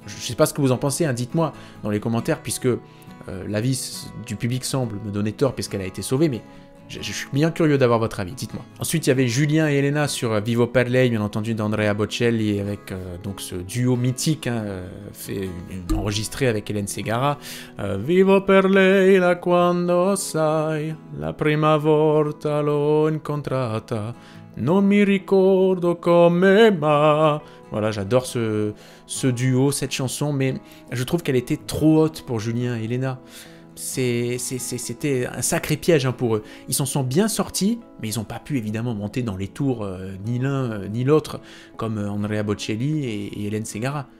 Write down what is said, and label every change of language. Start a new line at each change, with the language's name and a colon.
French: Je sais pas ce que vous en pensez, hein, dites-moi dans les commentaires, puisque l'avis du public semble me donner tort puisqu'elle a été sauvée, mais je suis bien curieux d'avoir votre avis, dites-moi. Ensuite, il y avait Julien et Elena sur Vivo per lei, bien entendu d'Andrea Bocelli, avec donc ce duo mythique, hein, enregistré avec Hélène Ségara.
Italian: Vivo per lei la quando sai, la prima volta l'ho incontrata, non mi ricordo come ma.
French: Voilà, j'adore ce duo, cette chanson, mais je trouve qu'elle était trop haute pour Julien et Elena. C'était un sacré piège hein, pour eux. Ils s'en sont bien sortis, mais ils n'ont pas pu évidemment monter dans les tours ni l'un ni l'autre, comme Andrea Bocelli et Hélène Ségara.